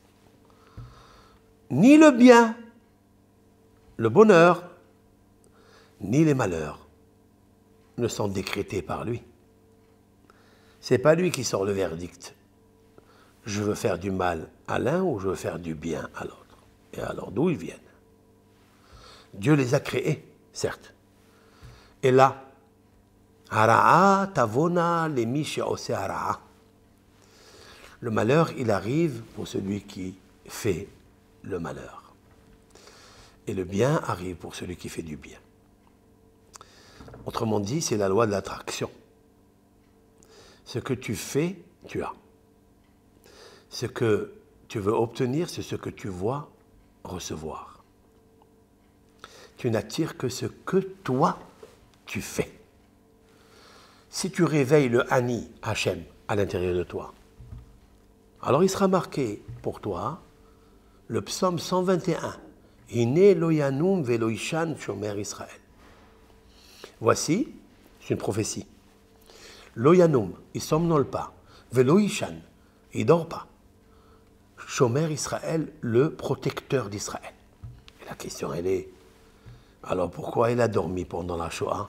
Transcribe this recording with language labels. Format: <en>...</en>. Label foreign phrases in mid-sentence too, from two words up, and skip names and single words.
<fr>Ni le bien, le bonheur ni les malheurs ne sont décrétés par lui. Ce n'est pas lui qui sort le verdict. Je veux faire du mal à l'un ou je veux faire du bien à l'autre. Et alors, d'où ils viennent? Dieu les a créés, certes. Et là,</fr> <he>הרעה תבוא למי שעושה הרעה.</he> <fr>Le malheur, il arrive pour celui qui fait le malheur. Et le bien arrive pour celui qui fait du bien. Autrement dit, c'est la loi de l'attraction. Ce que tu fais, tu as. Ce que tu veux obtenir, c'est ce que tu vois recevoir. Tu n'attires que ce que toi, tu fais. Si tu réveilles le Ani, Hachem, à l'intérieur de toi, alors il sera marqué pour toi le psaume 121.</fr> <he>הנה לא ינום ולא יישן שומר ישראל.</he> <fr>Voici, c'est une prophétie.</fr> <he>לא ינום,</he> <fr>il ne somnole pas.</fr> <he>ולא יישן,</he> <fr>il ne dort pas.</fr> <he>שומר ישראל,</he> <fr>le protecteur d'Israël. Et la question, elle est, alors pourquoi il a dormi pendant la Shoah?</fr>